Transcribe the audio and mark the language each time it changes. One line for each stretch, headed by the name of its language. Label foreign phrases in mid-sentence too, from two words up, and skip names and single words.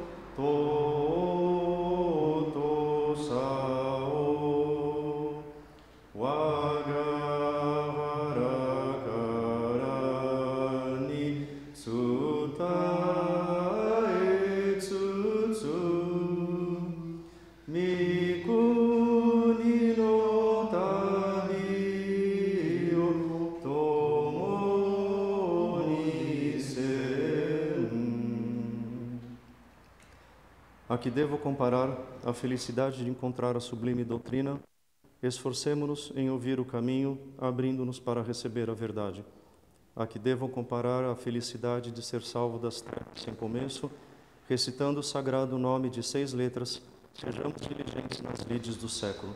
Japanese: 尊さを 我が 腹 に 伝えつつ 御国 の 旅 を 共 に せん.
Portuguese: A que devo comparar a felicidade de encontrar a sublime doutrina? Esforcemo-nos em ouvir o caminho, abrindo-nos para receber a verdade. A que devo comparar a felicidade de ser salvo das trevas sem começo, recitando o sagrado nome de 6 letras, sejamos diligentes nas lides do século.